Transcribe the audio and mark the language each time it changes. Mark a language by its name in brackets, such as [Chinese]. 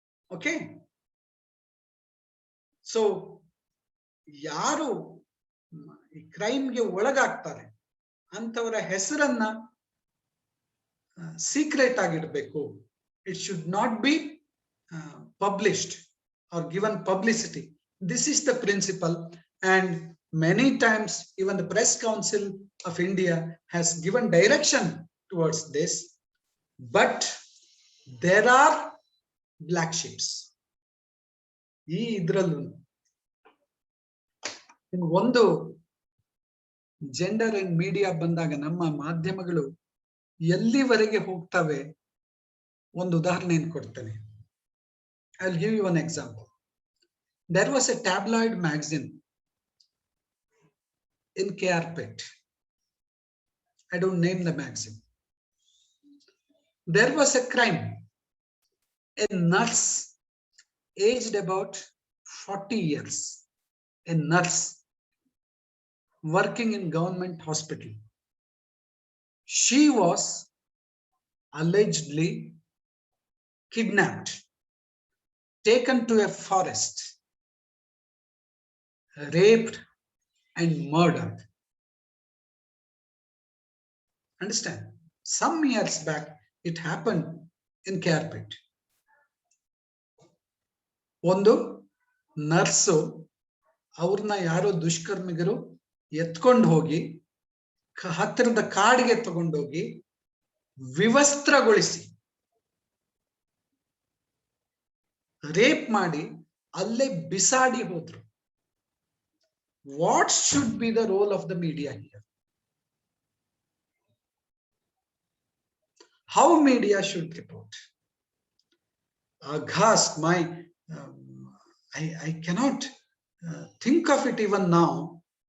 [Kannada] Okay, so ಯಾರು ಈ ಕ್ರೈಮ್ಗೆ ಒಳಗಾಗ್ತಾರೆ ಅಂತವರ ಹೆಸರನ್ನ ಸೀಕ್ರೆಟ್ ಆಗಿರ್ಬೇಕು. [English] It should not be published or given publicity. This is the principle, and many times even the Press Council of India has given direction towards this, but there are black sheeps. [Kannada] ಈ ಇದ್ರಲ್ಲೂ ಒಂದು gender and media ಬಂದಾಗ ನಮ್ಮ ಮಾಧ್ಯಮಗಳು ಎಲ್ಲಿವರೆಗೆ ಹೋಗ್ತವೆ, ಒಂದು ಉದಾಹರಣೆಯನ್ನು ಕೊಡ್ತೇನೆ. [English] I will give you one example. There was a tabloid magazine in KRPet. I don't name the magazine. There was a crime. A nurse aged about 40 years, a nurse working in government hospital. She was allegedly kidnapped, taken to a forest, raped and murdered. Understand? Some years back it happened in KRPet. [Kannada] ಒಂದು nurse ಅವ್ರನ್ನ ಯಾರೋ ದುಷ್ಕರ್ಮಿಗರು ಎತ್ಕೊಂಡು ಹೋಗಿ ಹತ್ತಿರದ ಕಾಡಿಗೆ ತಗೊಂಡೋಗಿ ವಿವಸ್ತ್ರಗೊಳಿಸಿ rape ಮಾಡಿ ಅಲ್ಲೇ ಬಿಸಾಡಿ ಹೋದ್ರು. [English] What should be the role of the media here? How media should report? Aghast, I cannot think of it even now.